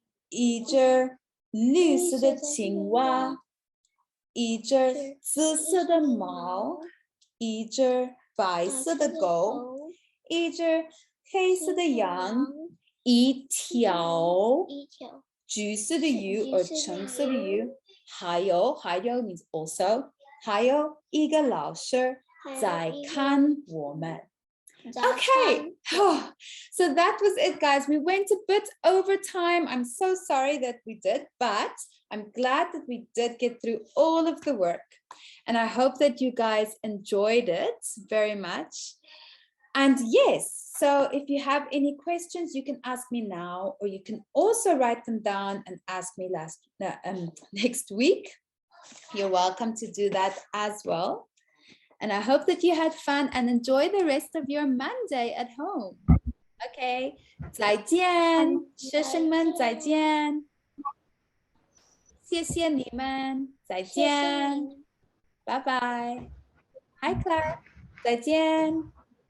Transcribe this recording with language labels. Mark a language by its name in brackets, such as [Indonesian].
[Chinese] 一只绿色的青蛙一只紫色的猫一只白色的狗一只黑色的羊一条橘色的鱼 or 橙色的鱼还有 [English] means also [Chinese] 还有一个老师在看我们 [English] Okay, so that was it, guys. We went a bit over time. I'm so sorry that we did, but I'm glad that we did get through all of the work. And I hope that you guys enjoyed it very much. And yes, so if you have any questions, you can ask me now, or you can also write them down and ask me next week. You're welcome to do that as well. And I hope that you had fun and enjoy the rest of your Monday at home. [Chinese] Okay, 再见，学生们再见，谢谢你们，再见，拜拜。Hi Claire，再见。